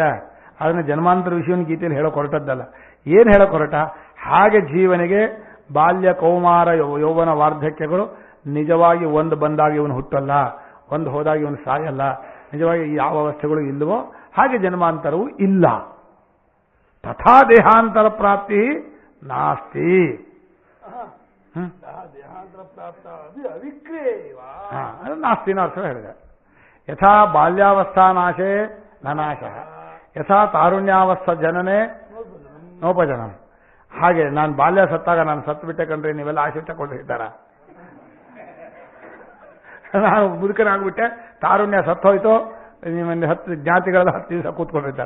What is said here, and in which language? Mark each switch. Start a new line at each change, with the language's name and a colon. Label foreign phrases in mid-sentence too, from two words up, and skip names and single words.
Kannada: ಅದನ್ನ ಜನ್ಮಾಂತರ ವಿಷಯವನ್ನು ಗೀತೆಯಲ್ಲಿ ಹೇಳೋಕೆ ಹೊರಟದ್ದಲ್ಲ. ಏನು ಹೇಳೋಕೆ ಹೊರಟ? ಹಾಗೆ ಜೀವನಿಗೆ ಬಾಲ್ಯ, ಕೌಮಾರ, ಯೌವನ, ವಾರ್ಧಕ್ಯಗಳು ನಿಜವಾಗಿ ಒಂದು ಬಂದಾಗ ಇವನು ಹುಟ್ಟಲ್ಲ, ಒಂದು ಹೋದಾಗ ಇವನು ಸಾಯಲ್ಲ. ನಿಜವಾಗಿ ಯಾವ ಅವಸ್ಥೆಗಳು ಇಲ್ಲವೋ ಹಾಗೆ ಜನ್ಮಾಂತರವೂ ಇಲ್ಲ.
Sanskrit: तथा देहान्तर प्राप्ति नास्ति. देहान्तर प्राप्त अविक्रिये
Kannada: ಅದು ನಾಸ್ತಿನ ಅರ್ಥ ಹೇಳಿದೆ.
Sanskrit: यथा बाल्यावस्था नाशे ननाश, यथा तारुण्यावस्था जनने नोपजनं.
Kannada: ಹಾಗೆ ನಾನು ಬಾಲ್ಯ ಸತ್ತಾಗ ನಾನು ಸತ್ತು ಬಿಟ್ಟೆ ಕಂಡ್ರೆ ನೀವೆಲ್ಲ ಆಶೆ ತಗೊಂಡಿದ್ದಾರ? ನಾನು ಮುದುಕನಾಗ್ಬಿಟ್ಟೆ, ತಾರುಣ್ಯ ಸತ್ತೋಯ್ತು, ನಿಮ್ಮಲ್ಲಿ 10 ಜ್ಞಾತಿಗಳೆಲ್ಲ 10 ದಿವಸ ಕೂತ್ಕೊಂಡಿರ್ತಾರೆ.